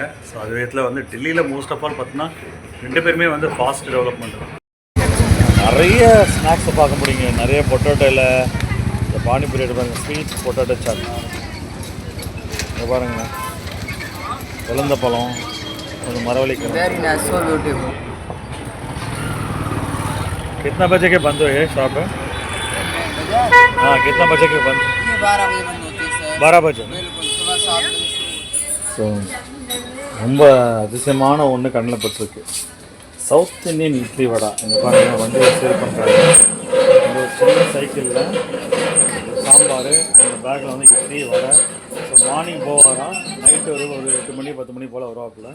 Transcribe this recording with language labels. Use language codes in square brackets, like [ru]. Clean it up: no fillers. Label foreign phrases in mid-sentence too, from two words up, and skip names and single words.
[ta] ஸோ அது விதத்தில் வந்து டெல்லியில் [en] most of all [ta] பார்த்தீங்கன்னா 2 பேருமே வந்து [en] fast development [ta] தான். நிறைய ஸ்நாக்ஸை பார்க்க முடியுங்க. நிறைய பொட்டேட்டோவில் இந்த பானிபூரி எடுப்பாங்க, [en] sweet potato [ta] சாட் இங்கே பாருங்கள், இழந்த பழம், ஒரு மரவள்ளிக்கிழங்கு. [en] Very nice, so beautiful. [hi] कितना बजे के बंद हुए शॉप है? हाँ, कितना बजे के बंद? ये 12 बजे बंद होती है सर. 12 बजे. बिल्कुल सुबह 7 बजे [ta] ஸோ ரொம்ப அதிசயமான ஒன்று கண்ணில் பட்டிருக்கு. [en] South Indian [ta] இட்லி வடை. இங்கே பாருங்கள் வண்டியை சேல் பண்ணுறாங்க. இந்த ஒரு சின்ன சைக்கிளில் சாம்பார், அந்த பேக்கில் வந்து இட்லி வடை. [en] so morning [ta] போவாராம், நைட்டு ஒரு 8 மணி 10 மணி போல் வருவாப்புல.